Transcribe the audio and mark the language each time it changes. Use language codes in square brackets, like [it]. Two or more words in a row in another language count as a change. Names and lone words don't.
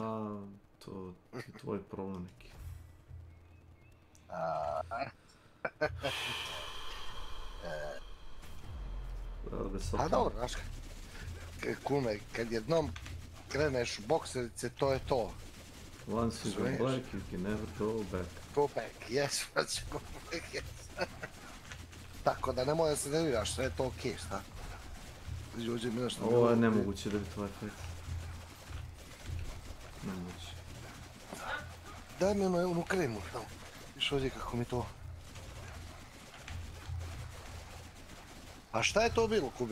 [sr] Ma, to je tvoj problem neki. A dobro, znaš, kume, kad jednom kreneš u bokserice, to je to. [en] Once you go black, you can never go back. Go back, yes, once you go back, yes. [sr] Tako da nemoj da se nerviraš, sve je to okej, šta? Ovo je nemoguće da bi tvoj fight. Nemoguće. Daj mi onu kremu, tamo. Viš ovdje kako mi to... A šta je to bilo, Kube?